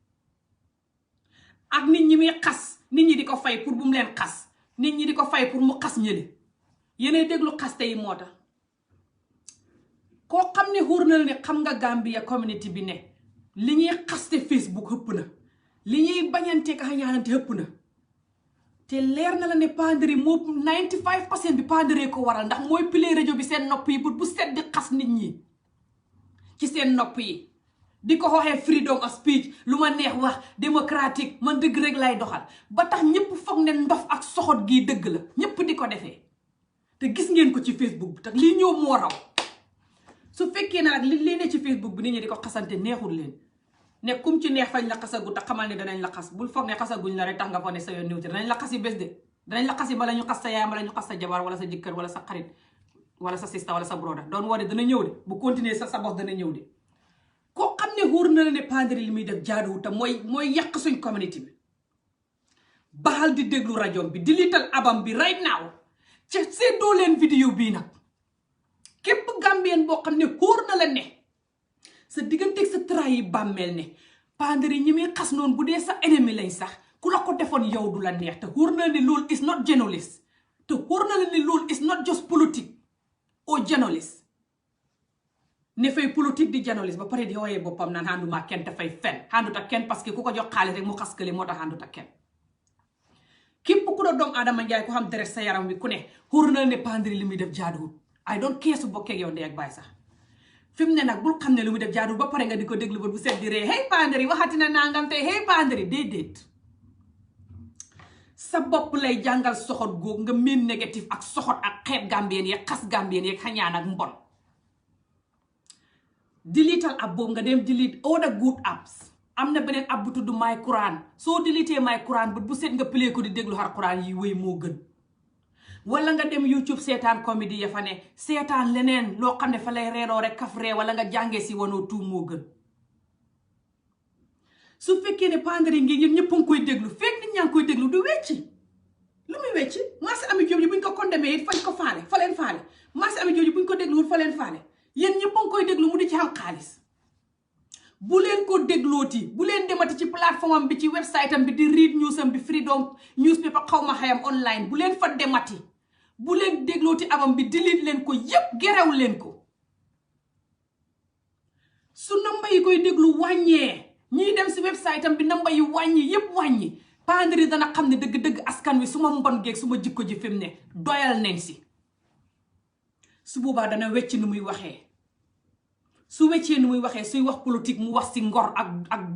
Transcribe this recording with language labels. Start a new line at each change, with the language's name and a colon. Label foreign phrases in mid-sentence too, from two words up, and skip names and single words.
Wolof: ak nit ñi muy xas nit ñi di ko fay pour bu mu leen xas nit ñi di ko fay pour mu xas ñële yéenay déglu xaste yi moo tax koo xam ne xóor na la ne xam nga Gambia community bi ne li ñuy xaste Facebook hëpp na li ñuy bañante ka xañaanante hëpp na te leer na la ne pandri moo 95% bi pandree ko waral ndax mooy pile rajo bi seen nopp yi bu set di xas nit ñi ci seen nopp yi di ko waxee
English: freedom of speech
Wolof: lu ma neex wax démocratique man dëgg rek lay doxal ba tax ñëpp foog ne ndof ak soxot gii dëgg la ñëpp di ko defee te gis ngeen ko ci Facebook bi tax lii ñëw moo raw su fekkee ne nag li ne ci Facebook bi nit ñi di ko xasante neexul leen ne kum ci neex fañ la xasagu te xamal ne danañ la xas bul foog ne xasaguñ la rek tax nga foog ne sa yoon niwti danañ la xasi bés de danañ la xasi bala ñu xas sa yaay bala ñu xas sa jabar wala sa jëkkër wala sa xarit wala sa sista wala sa broda doon woo de dana ñëw de bu continuer sa bos dana ñëw de koo xam ne wóor na la ne pandri li muy def jaaduwut tam mooy yàq suñ community bi baxal di déglu rajo bi di liital abam bi
English: right now
Wolof: ca seddoo leen vidéo bii nag képp gambien boo xam ne wóor na la ne sa digganteeg sa tra yi bàmmeel ne pandri ñi muy xas noonu bu dee sa ennemi lañ sax ku la ko defoon yow du la neex te wóor na la ne loolu
English: is not
Wolof: journalist te wóor na la ne loolu
English: is not just politique or journalist
Wolof: ne fay politique di journalist ba pare di wooyee boppam naan ànduma ak kenn te fay fen àndut ak kenn parce que ku ko jox xaalis rek mu xas kële moo tax àndut ak kenn képp ku doon doomu Adama Njaay ko xam deret sa yaram wi ku ne wóor na la ne pandri li muy def jaaduwut ay doon keesu bokkee yow ndey ak baay sax fi mu ne nag bul xam ne lu muy def jaaduwut ba pare nga di ko déglu ba bu set di ree hey pandri waxati na nangam te hey pandri déedéet sa bopp lay jàngal soxot googu nga meen négatif ak soxot ak xeeb gambien yeeg xas gambien yeeg xañaan ak mbon deletal app boobu nga dem
English: delete all the good apps
Wolof: am na beneen app bu tudd My Quran soo deletee My Quran bu set nga play ko di déglu xar Quran yi wéy moo gën wala nga dem YouTube seetaan comédie ya fa ne seetaan leneen loo xam ne fa lay reeroo rek kaf ree wala nga jàngee si wanoo tuum moo gën su fekkee ne pandri ngi yéen ñëpp a ngi koy déglu fekk nit ñaa ngi koy déglu du wecci lu muy wecci marché ami joob yi buñ ko condamné it fañ ko faale fa leen faale marché ami joob yi buñ ko dégluwul fa leen faale yéen ñëpp a ngi koy déglu mu di ci am xaalis bu leen ko déglooti bu leen demati ci plateforme am bi ci website am bi di
English: read news
Wolof: am bi freedom newspaper xaw ma xayam online bu leen fa demati bu leen déglooti abam bi delete leen ko yépp gerew leen ko su namba yi koy déglu wàññee ñiy dem si website am bi namba yi wàññi yépp wàññi pandri dana xam ne dëgg-dëgg askan wi suma mbon geeg suma jikko ji fi mu ne doyal nañ si su boobaa dana wecc nu muy waxee su weccee nu muy waxee suy wax politique mu wax si ngor ak